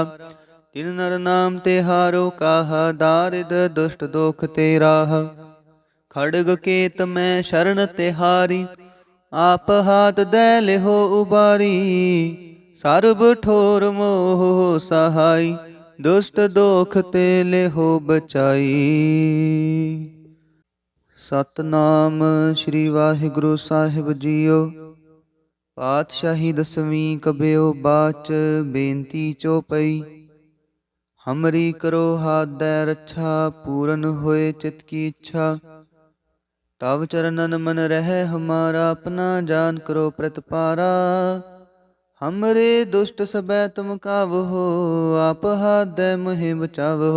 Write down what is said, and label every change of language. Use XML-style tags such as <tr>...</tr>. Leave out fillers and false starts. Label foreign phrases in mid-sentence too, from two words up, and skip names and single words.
<bra>तिन नर नाम ते हारो काहा, दारिद दुष्ट दोख ते राहा। खड़ग केत मैं शरण तिहारी, आप हाथ दे लेहो उबारी। सर्ब ठोर मोह सहाई, दुष्ट दोख ते लेहो बचाई।</bra> <pa>ਸਤਿਨਾਮ ਸ੍ਰੀ ਵਾਹਿਗੁਰੂ ਸਾਹਿਬ ਜੀਓ। ਪਾਤਸ਼ਾਹੀ ਦਸਵੀਂ ਕਬਿਓ ਬਾਚ, ਬੇਨਤੀ ਚੌਪਈ।</pa> <bra>हमरी करो हाथ दे रक्षा, पूरन होए चित की इच्छा। तब चरणन मन रह हमारा, अपना जान करो प्रतिपारा। हमरे दुष्ट सबै तुम कावहो, आप हाथ दे मोहि बचावहो।</bra>